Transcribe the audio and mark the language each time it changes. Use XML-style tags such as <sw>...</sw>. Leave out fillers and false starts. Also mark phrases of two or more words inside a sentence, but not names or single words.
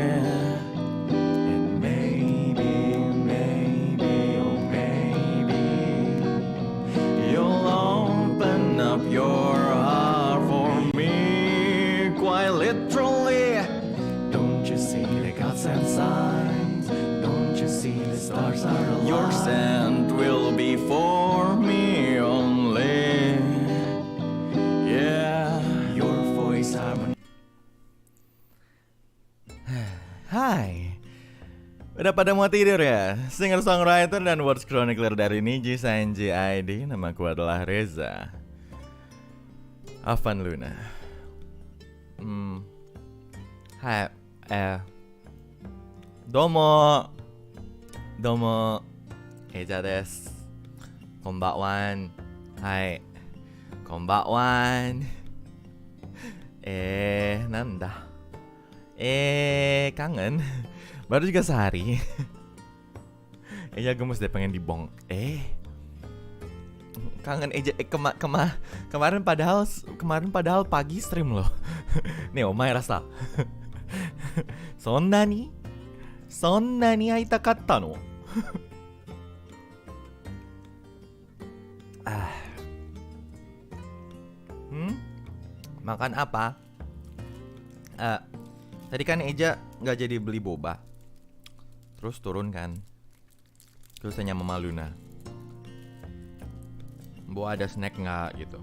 <en>And maybe, oh maybe, you'll open up your heart for me, quite literally. Don't you see the gods and signs? Don't you see the stars are alive? Your scent will be for me only. Yeah, your voice harmony.</en> <id>Hai, udah pada mau tidur ya? Singer-songwriter dan</id> <en>words chronicler</en> <id>dari NIJISANJI ID. Namaku adalah Reza. Avanluna. Hai,</id> <ja>どうも、レザです. Konbanwa. はい、こんばんは. Nanda.</ja> <id>Kangen. Baru juga sehari. Eja gemes deh pengen dibong. Kangen Eja. Kemarin padahal pagi stream loh. Nih omae rasa.</id> <ja>そんなに会いたかったの.</ja> <id>Makan apa? Tadi kan Eja nggak jadi beli boba, terus turun kan, terus tanya Mama Luna, Bu ada snack nggak gitu.</id>